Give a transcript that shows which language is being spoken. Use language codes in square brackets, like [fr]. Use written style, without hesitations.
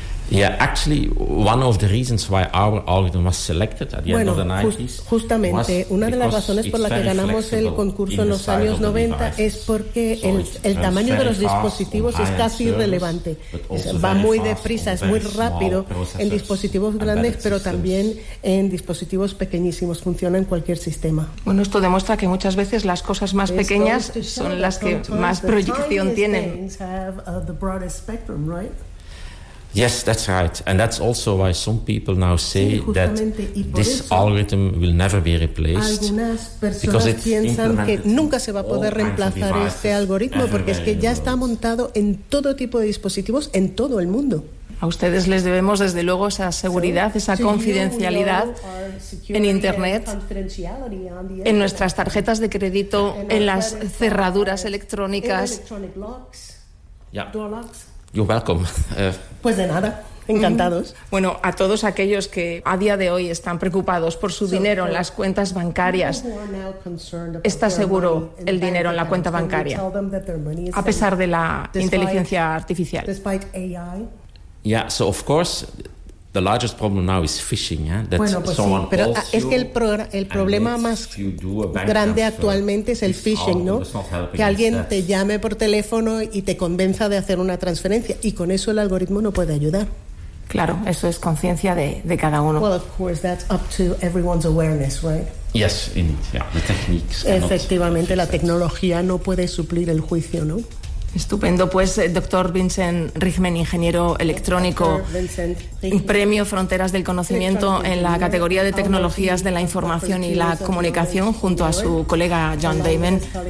[en] Yeah, actually, one of the reasons why our algorithm was selected at the end of the 90s. [es] Justamente, una de las razones por la que ganamos el concurso en los años 90 es porque el tamaño de los dispositivos es casi irrelevante. Va muy deprisa, es muy rápido en dispositivos grandes, pero también en dispositivos pequeñísimos. Funciona en cualquier sistema. Bueno, esto demuestra que muchas veces las cosas más pequeñas son las que más proyección tienen. [en] Yes, that's right, and that's also why some people now say that this algorithm will never be replaced. [es] Algunas personas piensan que nunca se va a poder reemplazar este algoritmo porque es que ya está montado en todo tipo de dispositivos en todo el mundo. A ustedes les debemos desde luego esa seguridad, esa confidencialidad en Internet, en nuestras tarjetas de crédito, en las cerraduras electrónicas. [en] Ya. You're welcome. [es] Pues de nada, encantados. Bueno, a todos aquellos que a día de hoy están preocupados por su dinero en las cuentas bancarias, está seguro el dinero en la cuenta bancaria, a pesar de la inteligencia artificial. [en] Yeah, so of course, the largest problem now is phishing. Yeah? [es] That bueno, pues someone sí, pero es que el problema más grande actualmente es el phishing, ¿no? Que alguien te llame por teléfono y te convenza de hacer una transferencia, y con eso el algoritmo no puede ayudar. Claro, eso es conciencia de cada uno. [en] Well, of course, that's up to everyone's awareness, right? Yes, indeed. Yeah, the techniques. [es] Efectivamente, la tecnología no puede suplir el juicio, ¿no? Estupendo. Pues, doctor Vincent Richman, ingeniero electrónico, premio Fronteras del Conocimiento en la categoría de tecnologías de la información y la comunicación, junto a su colega John Damon.